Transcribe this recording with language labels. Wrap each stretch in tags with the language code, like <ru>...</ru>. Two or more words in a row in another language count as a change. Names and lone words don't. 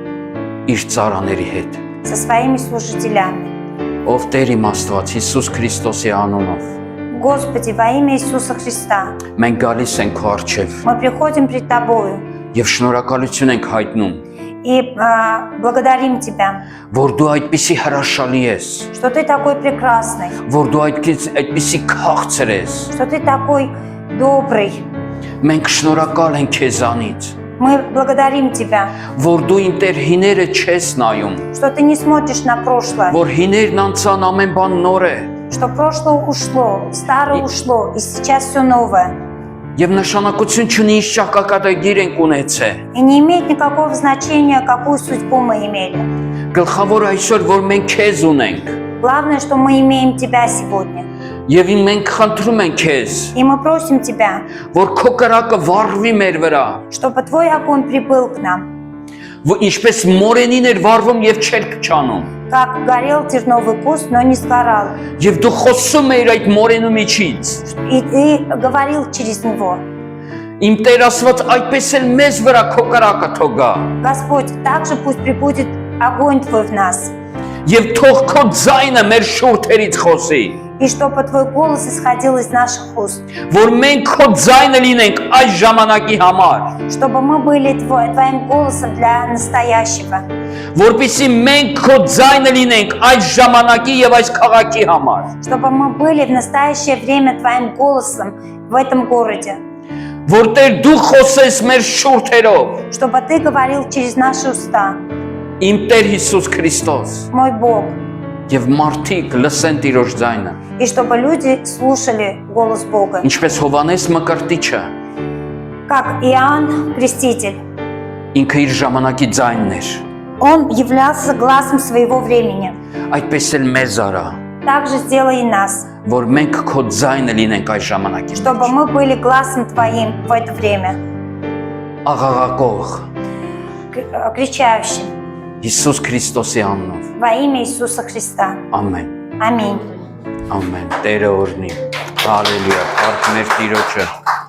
<hy>Իր ծառաների հետ։</hy> <ru>со своими служителями.</ru> <hy>Ով Տեր իմ Աստված Հիսուս Քրիստոսի անունով։</hy> <ru>Господи, во имя Иисуса Христа,</ru> <hy>Մենք գալիս ենք քո առջև</hy> <ru>мы приходим пред Тобою</ru> <hy>եւ շնորհակալություն ենք հայտնում,</hy> <ru>и благодарим Тебя,</ru> <hy>որ դու այդպիսի հրաշալի ես,</hy> <ru>что Ты такой прекрасный,</ru> <hy>որ դու այդպիսի քաղցր ես։</hy> <ru>что Ты такой добрый.</ru> <hy>Մենք շնորհակալ ենք քեզանից,</hy> <ru>Мы благодарим Тебя,</ru> <hy>որ դու ինտեր հիները չես նայում,</hy> <ru>что Ты не смотришь на прошлое,</ru> <hy>որ հիներն անցան ամեն բան նոր է</hy> <ru>что прошлое ушло, старое ушло, и сейчас все новое.</ru> <hy>եւ նշանակություն չունի ինչ ճակատագիր ենք ունեցել։</hy> <ru>И не имеет никакого значения, какую судьбу мы имели.</ru> <hy>Գլխավոր այսօր որ մենք քեզ ունենք</hy> <ru>Главное, что мы имеем Тебя сегодня.</ru> <hy>եւ մենք խնդրում ենք քեզ,</hy> <ru>И мы просим Тебя,</ru> <hy>որ քո կրակը վառվի մեր վրա,</hy> <ru>чтобы Твой огонь прибыл к нам,</ru> <hy>որ ինչպես մորենին էր վառվում եւ չեր փչանում։</hy> <ru>как горел терновый куст, но не сгорал.</ru> <hy>Եվ դու խոսում ես այդ մորենու միջից։</hy> <ru>И Ты говорил через него.</ru> <hy>Իմ Տեր Աստված այդպես էլ մեզ վրա քո կրակը թողա։</hy> <ru>Господь, также пусть прибудет огонь Твой в нас.</ru> <hy>Եվ թող քո ձայնը մեր շուրթերից խոսի։</hy> <ru>И чтобы Твой голос исходил из наших уст.</ru> <hy>Որ մենք քո ձայնը լինենք այս ժամանակի համար։</hy> <ru>Чтобы мы были Твоим голосом для настоящего.</ru> <hy>Որպեսզի մենք քո ձայնը լինենք այս ժամանակի եւ այս քաղաքի համար։</hy> <ru>Чтобы мы были в настоящее время Твоим голосом в этом городе.</ru> <hy>Որտեղ դու խոսես մեր շուրթերով։</hy> <ru>Чтобы Ты говорил через наши уста.</ru> <hy>Իմ Տեր Հիսուս Քրիստոս։</hy> <ru>Мой Бог.</ru> <hy>Եվ մարդիկ լսեն Տիրոջ ձայնը։</hy> <ru>И чтобы люди слушали голос Бога.</ru> <hy>Ինչպես Հովանես Մկրտիչը,</hy> <ru>Как Иоанн Креститель.</ru> <hy>ինքը իր ժամանակի ձայնն էր։</hy> <ru>Он являлся глазом своего времени.</ru> <hy>Այդպես էլ մեզ արա,</hy> <ru>Так же сделай и нас.</ru> <hy>որ մենք քո ձայնը լինենք այս ժամանակի</hy> <ru>Чтобы мы были глазом Твоим в это время.</ru> <hy>աղաղակող</hy> <ru>Кричащим.</ru> <hy>Հիսուս Քրիստոսի անունով։</hy> <ru>Во имя Иисуса Христа.</ru> <hy>Ամեն։</hy> <ru>Аминь.</ru> <hy>Ամեն։ Տերը օրհնի։ Հալելույա։ Փառք մեր Տիրոջը։</hy>